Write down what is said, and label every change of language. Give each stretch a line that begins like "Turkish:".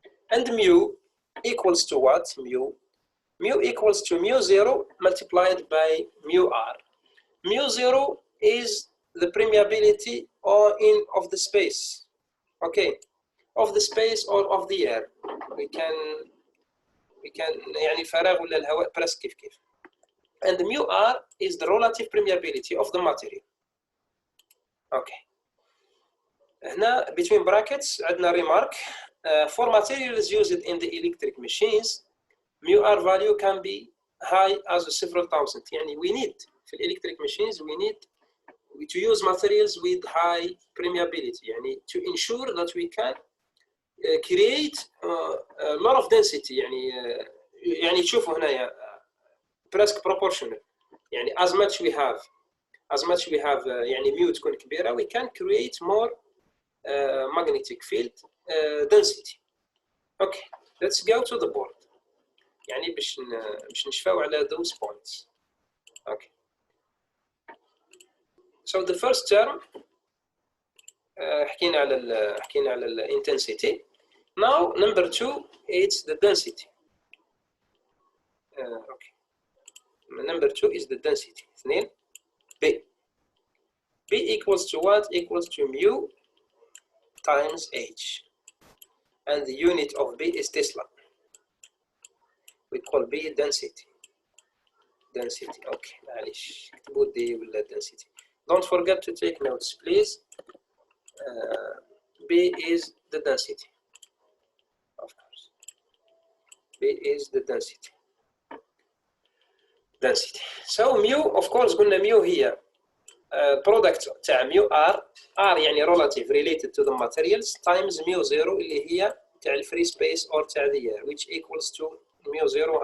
English: And mu equals to what? Mu equals to mu zero multiplied by mu r. Mu zero is the permeability of the space, okay, of the space or of the air. We can
Arabic: يعني فراغ ولا الهواء برس كيف.
English: And mu r is the relative permeability of the material. Okay.
Arabic: هنا
English: between brackets
Arabic: عندنا
English: remark. For materials used in the electric machines, mu r value can be high as several thousand.
Arabic: يعني
English: we need
Arabic: في
English: electric machines we need to use materials with high permeability.
Arabic: يعني
English: to ensure that we can create a lot of density.
Arabic: يعني تشوفوا هنا
French: presque
Arabic: proportional. يعني
English: as much we have يعني mu
Arabic: تكون كبيرة,
English: we can create more magnetic field density. Okay, let's go to the board.
Arabic: يعني باش نشفاو على
English: those points. Okay. So the first term
Arabic: حكينا على ال
English: intensity. Now number 2 it's the density. Okay. Number 2 is the density. 2 B. B equals to what? Equals to mu times H. And the unit of B is Tesla. We call B density. Okay.
Arabic: معليش اكتبوا دي ولا density.
English: Don't forget to take notes, please. B is the density. Of course. B is the density. So mu, of course,
Arabic: قلنا
English: mu
Arabic: هي
English: product
Arabic: تاع
English: mu r
Arabic: يعني
English: relative related to the materials times mu zero
Arabic: اللي هي تاع ال
English: free space or تاع the air, which equals to mu zero.